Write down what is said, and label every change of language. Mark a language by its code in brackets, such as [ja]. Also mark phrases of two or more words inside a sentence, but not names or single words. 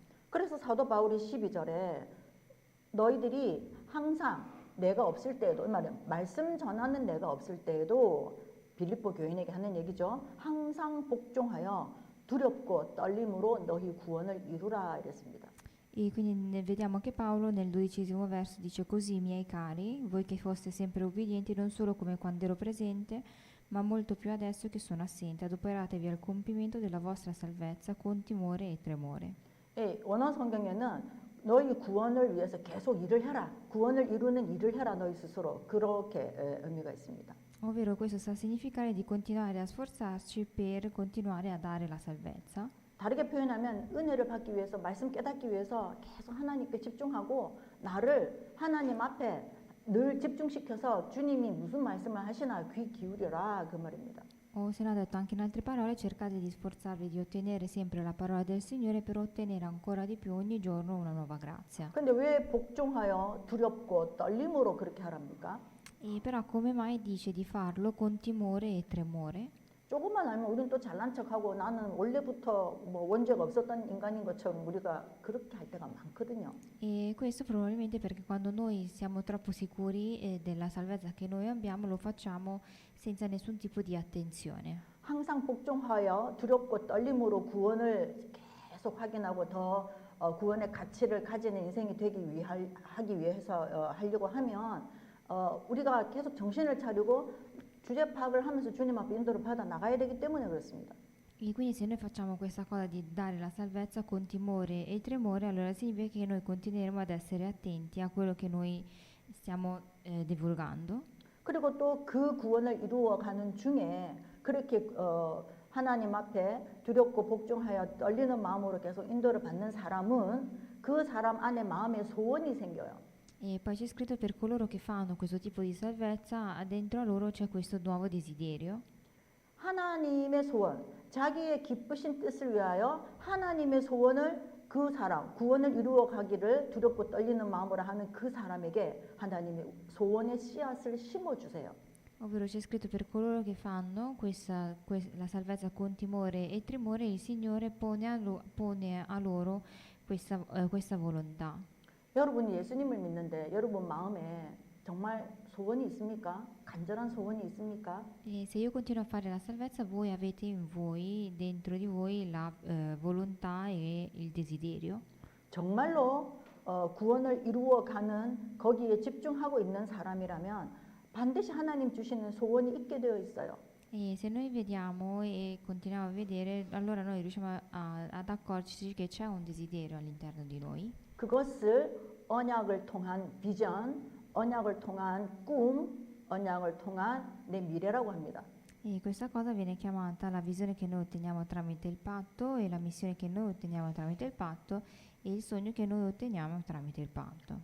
[ko] 그래서 사도 바울이 12절에 너희들이 항상 내가 없을 때에도, 이 말은 말씀 전하는 내가 없을 때에도 빌립보 교인에게 하는 얘기죠. 항상 복종하여 두렵고 떨림으로 너희 구원을 이루라 이랬습니다. [it] E quindi vediamo che Paolo nel 12° verso dice così, miei cari, voi che foste sempre ubbidienti non solo come quando ero presente, ma molto più adesso che sono assente, adoperatevi al compimento della vostra salvezza con timore e tremore. [ko] 예, 원어 성경에는 너희 구원을 위해서 계속 일을 해라. 구원을 이루는 일을 해라 너희 스스로. 그렇게 의미가 있습니다. [it] Ovvero questo sta a significare di continuare a sforzarci per continuare a dare la salvezza. [ko] 다르게 표현하면 은혜를 받기 위해서, 말씀 깨닫기 위해서 계속 하나님께 집중하고 나를 하나님 앞에 늘 집중시켜서 주님이 무슨 말씀을 하시나 귀 기울여라 그 말입니다. [it] O se no, detto anche in altre parole, cercate di sforzarvi di ottenere sempre la parola del Signore per ottenere ancora di più ogni giorno una nuova grazia. [ko] 근데 왜 복종하여 두렵고 떨림으로 그렇게 하랍니까? [it] E però come mai dice di farlo con timore e tremore? [ko] 조금만 알면 우리는 또 잘난 척하고 나는 원래부터 뭐 원죄가 없었던 인간인 것처럼 우리가 그렇게 할 때가 많거든요. [it] E questo probabilmente perché quando noi siamo troppo sicuri della salvezza che noi abbiamo, lo facciamo senza nessun tipo di attenzione. [ko] 항상 복종하여 두렵고 떨림으로 구원을 계속 확인하고 더 구원의 가치를 가지는 인생이 하기 위해서 하려고 하면 우리가 계속 정신을 차리고 주제 파악을 하면서 주님 앞에 인도를 받아 나가야 되기 때문에 그렇습니다. [it] E quindi se noi facciamo questa cosa di dare la salvezza con timore e tremore, allora significa che noi continueremo ad essere attenti a quello che noi stiamo divulgando. [ko] 그리고 또 그 구원을 이루어가는 중에 그렇게 하나님 앞에 두렵고 복종하여 떨리는 마음으로 계속 인도를 받는 사람은 그 사람 안에 마음에 소원이 생겨요. [it] E poi c'è scritto per coloro che fanno questo tipo di salvezza, dentro a loro c'è questo nuovo desiderio. [ko] 하나님의 소원, 자기의 기쁘신 뜻을 위하여 하나님의 소원을 그 사람, 구원을 이루어 가기를 두렵고 떨리는 마음으로 하는 그 사람에게 하나님의 소원의 씨앗을 심어주세요. [it] Ovvero c'è scritto per coloro che fanno la salvezza con timore e tremore, il Signore pone a loro questa volontà. [ko] 여러분이 예수님을 믿는데 여러분 마음에 정말 소원이 있습니까? 간절한 소원이 있습니까? [it] E se io continuo a fare la salvezza, voi avete in voi, dentro di voi, la volontà e il desiderio. [ko] 정말로 구원을 이루어가는 거기에 집중하고 있는 사람이라면 반드시 하나님 주시는 소원이 있게 되어 있어요. [it] E se noi vediamo e continuiamo a vedere, allora noi riusciamo ad accorgerci che c'è un desiderio all'interno di noi. [ko] 그것을 언약을 통한 비전, 언약을 통한 꿈, 언약을 통한 내 미래라고 합니다. [it] E questa cosa viene chiamata la visione che noi otteniamo tramite il patto e la missione che noi otteniamo tramite il patto e il sogno che noi otteniamo tramite il patto.